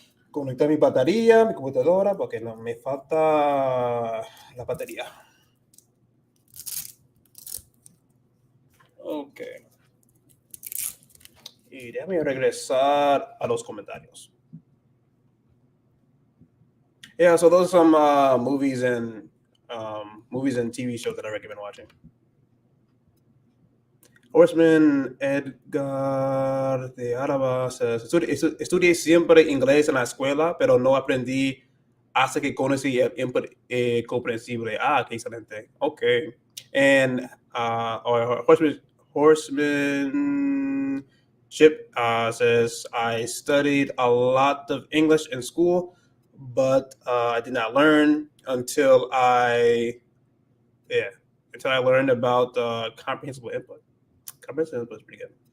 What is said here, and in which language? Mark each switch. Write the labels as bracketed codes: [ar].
[es] Conectar mi batería, mi computadora, porque no me falta la batería. Ok. Y déjame regresar a los comentarios. [en] Yeah, so those are some movies and TV shows that I recommend watching. [es] Horseman Edgar de Araba [en] says, [es] estudié siempre inglés en la escuela, pero no aprendí hasta que conocí el input comprensible. Ah, qué excelente. Okay. [en] And or Horsemanship says, I studied a lot of English in school, but I did not learn until I learned about comprehensible input. Comprehensible input is pretty good.